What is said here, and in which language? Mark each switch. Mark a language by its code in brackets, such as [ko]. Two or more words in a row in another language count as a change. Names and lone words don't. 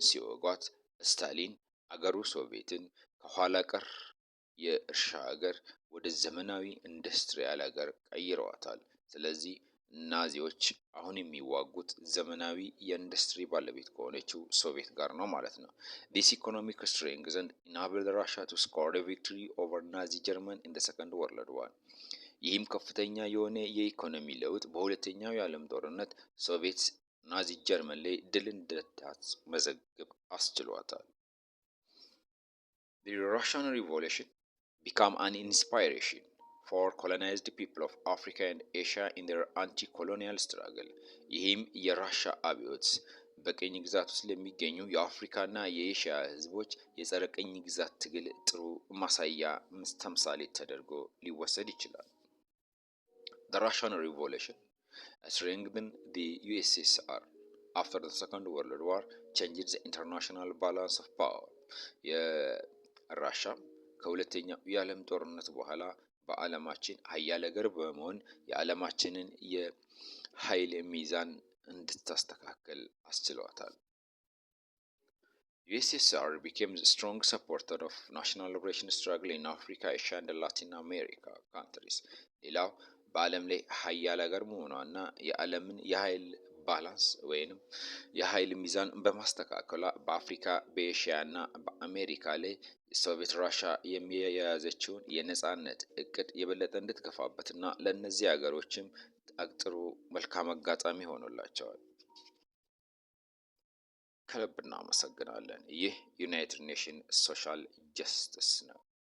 [am] ሲወጓት ስታሊን አገሩ ሶቪየትን ከኋላ ቀር የእርሻ ሀገር ወደ ዘመናዊ ኢንዱስትሪያል ሀገር ቀይረዋታል። ስለዚህ ናዚዎች አሁን የሚዋጉት ዘመናዊ የኢንዱስትሪ ባለቤት ከሆነችው ሶቪየት ጋር ነው ማለት ነው። [en] This economic strength enabled Russia to score a victory over Nazi Germany in the Second World War. [am] ይህም ከፍተኛ የሆነ የኢኮኖሚ ለውጥ በሁለተኛው የዓለም ጦርነት ሶቪየት ናዚ ጀርመን ላይ ድል እንድታስመዘግብ አስችሏታል። [en] The Russian Revolution became an inspiration for colonized people of Africa and Asia in their anti-colonial struggle. [am] ይህም የራሻ አብዮት በቅኝ ግዛት ውስጥ ለሚገኙ የአፍሪካና የኤሽያ ህዝቦች የጸረ ቅኝ ግዛት ትግል ጥሩ ማሳያ ተምሳሌት ተደርጎ ሊወሰድ ይችላል። [en] The Russian Revolution strengthened the USSR after the Second World War, changed the international balance of power. [am] የራሻ ከሁለተኛው የዓለም ጦርነት በኋላ በዓለማችን ሀያል ሀገር በመሆን የዓለማችንን የኃይል ሚዛን እንድታስተካከል አስችሏታል። [en] USSR became a strong supporter of national liberation struggle in Africa, Asia and Latin America countries. [am] ሌላው በዓለም ላይ ሀያል ሀገር መሆኗና የዓለምን የኃይል ባላንስ ወይንም የኃይል ሚዛን በማስተካከሏ በአፍሪካ በኤሽያና በአሜሪካ ላይ ሶቪየት ራሻ የያዘችውን የነጻነት እቅድ የበለጠ እንድትገፋበትና ለእነዚህ ሀገሮችም ጥሩ መልካም አጋጣሚ ሆኖላቸዋል። ከልብ እናመሰግናለን። ይህ ዩናይትድ ኔሽንስ ሶሻል ጀስቲስ ነው።